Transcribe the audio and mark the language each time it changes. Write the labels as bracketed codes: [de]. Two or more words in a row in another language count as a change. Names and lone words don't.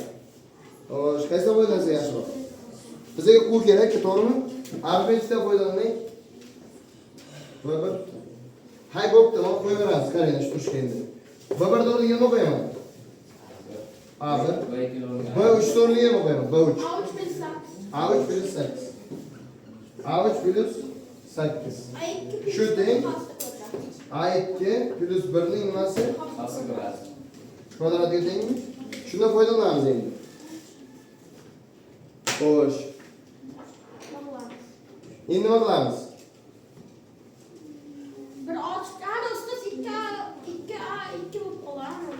[uz] Xo'sh, qaysidan foydalansak yaxshiroq? Bizga u kerak, to'g'rimi? Arifmetikdan foydalanaylik. B1. Hay bo'pti, mana qo'yaveramiz. Qaranglar, shu tushga endi. B1 da o'rniga nima qo'yaman? A1. B3 da o'rniga nima qo'yaman? B3. A3 plus 8. A3 plus 8. A3 plus 8. A2 Shu teng A2 plus 1 ning nimasi? Kvadratiga tengmi? Shundan foydalanamiz endi. Xo'sh. Endi nima qilamiz? Bir ochdan ustas 2A2 bo'lib qoladi.